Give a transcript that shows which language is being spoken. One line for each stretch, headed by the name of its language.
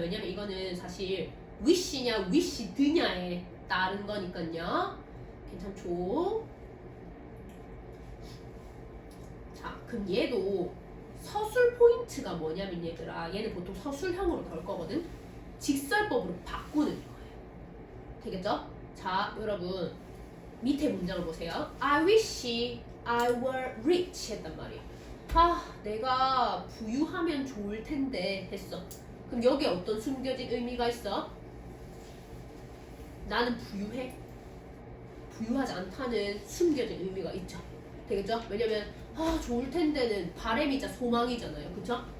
Korean: 왜냐면 이거는 사실 wish냐 wish드냐에 따른 거니까요. 괜찮죠? 자, 그럼 얘도 서술 포인트가 뭐냐면 얘들아, 얘는 보통 서술형으로 걸 거거든. 직설법으로 바꾸는 거예요. 되겠죠? 자, 여러분 밑에 문장을 보세요.
English: I wish I were rich 했단 말이야.
Korean: 아, 내가 부유하면 좋을 텐데 했어. 그럼 여기에 어떤 숨겨진 의미가 있어? 나는 부유해? 부유하지 않다는 숨겨진 의미가 있죠. 되겠죠? 왜냐면 좋을 텐데는 바람이자 소망이잖아요. 그쵸?